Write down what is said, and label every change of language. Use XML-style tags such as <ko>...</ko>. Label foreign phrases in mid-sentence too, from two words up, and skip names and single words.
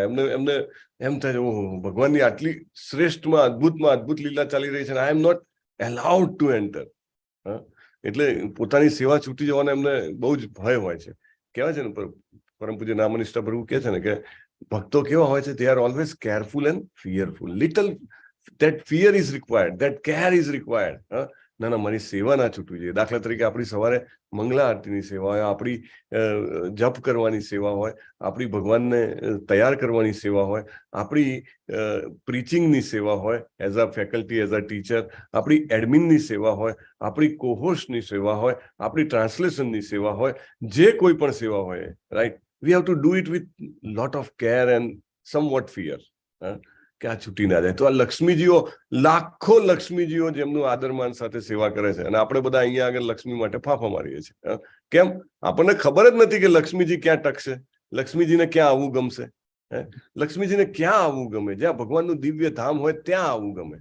<gu>એમને એમ થાય ઓહો, ભગવાનની આટલી શ્રેષ્ઠમાં અદભુત લીલા ચાલી રહી છે,</gu> <en>I am not allowed to enter.</en> <gu>એટલે પોતાની સેવા છૂટી જવાનો એમને બહુ જ ભય હોય છે. કહેવાય છે ને, પરમ પૂજ્ય નામનિષ્ઠા પ્રભુ કહે છે ને કે ભક્તો કેવા હોય છે?</gu> <en>they are always careful and fearful. little that fear is required, that care is required.</en> <gu>ના ના, મારી સેવા ના છૂટવી જોઈએ. દાખલા તરીકે આપણી સવારે મંગલા આરતીની સેવા હોય, આપણી જપ કરવાની સેવા હોય, આપણી ભગવાનને તૈયાર કરવાની સેવા હોય, આપણી પ્રીચિંગની સેવા હોય</gu> <en>as a faculty, as a teacher,</en> <gu>આપણી એડમિનની સેવા હોય, આપણી કોહોસ્ટની સેવા હોય, આપણી ટ્રાન્સલેશનની સેવા હોય, જે કોઈ પણ સેવા હોય, રાઈટ,</gu> <en>we have to do it with lot of care and somewhat fear.</en> <gu>કે આ છૂટી ના જાય. તો આ લક્ષ્મીજીઓ, લાખો લક્ષ્મીજીઓ જેમનું આદરમાન સાથે સેવા કરે છે, અને આપણે બધા અહીંયા આગળ લક્ષ્મી માટે ફાંફા મારીએ છીએ. કેમ? આપણને ખબર જ નથી કે લક્ષ્મીજી ક્યાં ટકશે, લક્ષ્મીજીને ક્યાં આવવું ગમશે. લક્ષ્મીજીને ક્યાં આવવું ગમે? જ્યાં ભગવાનનું દિવ્ય ધામ હોય ત્યાં આવવું ગમે.</gu>